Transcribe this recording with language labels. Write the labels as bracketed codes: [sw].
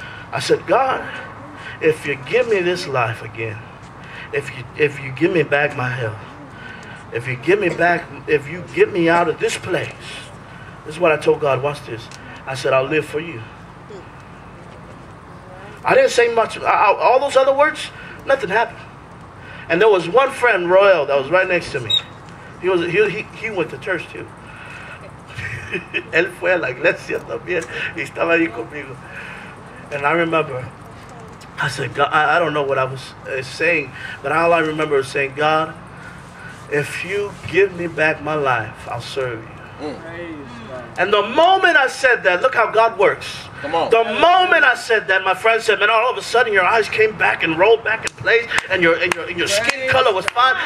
[en] I said, God, if you give me this life again, if you give me back my health, if you get me out of this place, this is what I told God, watch this. I said, I'll live for you. I didn't say much. All those other words, nothing happened. And there was one friend, Royal, that was right next to me. He went to church too. [es] Él fue a la iglesia también y estaba ahí conmigo. [en] And I remember, I said, God, I don't know what I was saying, but all I remember was saying, God, if you give me back my life, I'll serve you. And the moment I said that, look how God works. Come on. The moment I said that, my friend said, man, all of a sudden your eyes came back and rolled back in place, and your skin color was fine.